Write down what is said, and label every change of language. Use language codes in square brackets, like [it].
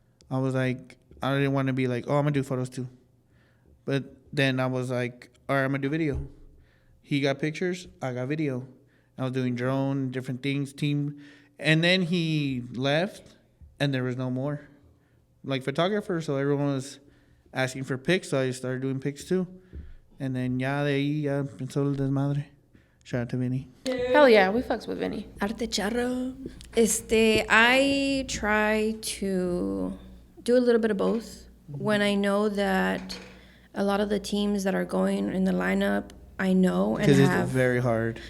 [en] I was like, I didn't want to be like, oh, I'm gonna do photos too. But then I was like, all right, I'm gonna do video. He got pictures, I got video. I was doing drone, different things, team. And then he left, and there was no more. Like photographer, so everyone was asking for pics, so I started doing pics too. And then [es] ya de ahí ya empezó el desmadre. [en] Shout out to Vinny. Hell yeah, we fucks with Vinny. Arte charro. I try to do a little bit of both. When I know that a lot of the teams that are going in the lineup, I know and Because have. it's very hard.